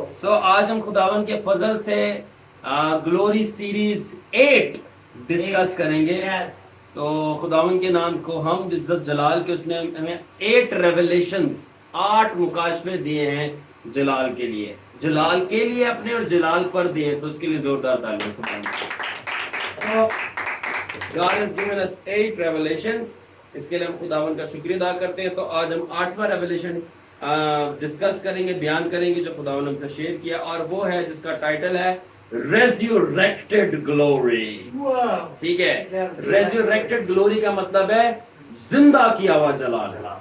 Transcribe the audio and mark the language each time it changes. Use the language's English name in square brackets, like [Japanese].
[Hindi] So, आज हम खुदावन के फजल से ग्लोरी सीरीज 8 डिस्कस करेंगे। तो खुदावन के नाम को हम इज्जत जलाल के, उसने हमें 8 रेवलेशंस, 8 मुकाशफे दिए हैं जलाल के लिए, जलाल के लिए अपने और जलाल पर दिए, तो उसके लिए जोरदार तालियां खुदावन। [English] So, God has given us 8 revelations. [Hindi] इसके लिए हम खुदावन का शुक्रिया अदा करते हैं। तो आज हम 8वां रेवलेशन डिस्कस करेंगे, बयान करेंगे जो खुदावन हमसे शेयर किया, और वो है जिसका टाइटल है रेज़रेक्टेड ग्लोरी। ठीक है, रेज़रेक्टेड ग्लोरी का मतलब है जिंदा किया हुआ जलाल।